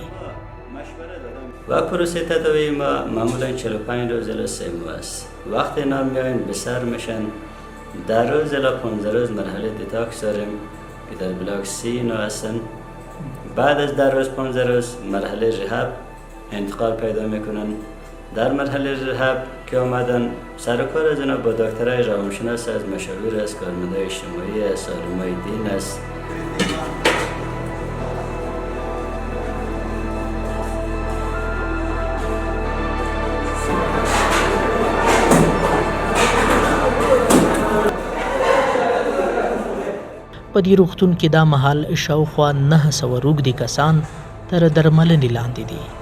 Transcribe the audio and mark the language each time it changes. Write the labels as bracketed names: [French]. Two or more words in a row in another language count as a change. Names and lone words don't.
[Persian] و پروسه تداوی ما معمولا 45 روز الی 3 ماه است وقتی اینا میاین به سر میشن در روز الی 15 روز مرحله دیتاکس داریم که در بلاک سی اینا هستن بعد از در روز 15 روز مرحله رهاب انتقال پیدا میکنن در مرحله رهاب که آمدن سر و کار از اینا با دکترای روانشناس از مشاور است کارمندای اجتماعی است علمای دین است [Pashto] په دې روغتون کې دا مهال شاوخوا 900 روږدي کسان تر درملنې لاندې دي